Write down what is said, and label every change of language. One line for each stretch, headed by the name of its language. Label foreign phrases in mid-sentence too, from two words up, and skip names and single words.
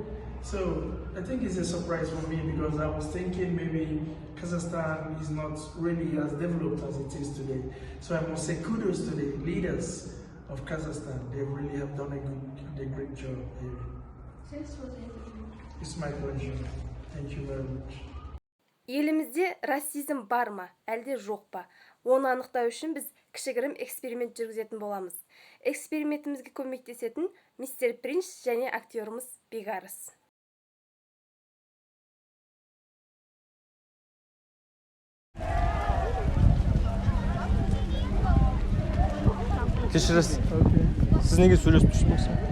English: So I think it's a surprise for me because I was thinking maybe Kazakhstan is not really as developed as it is today. So I must say kudos to the leaders of Kazakhstan. They really have done a great job here. Thanks for the interview. It's my pleasure. Thank you very much.
Kazakh: Елімізде расизм бар ма, әлде жоқ па? Оны анықтау үшін біз кішігірім эксперимент жүргізетін боламыз. Экспериментімізге көмектесетін мистер Принц және актеріміз Бегарыс. Кешіріңіз, сіз неге сөйлесіп тұрсыз?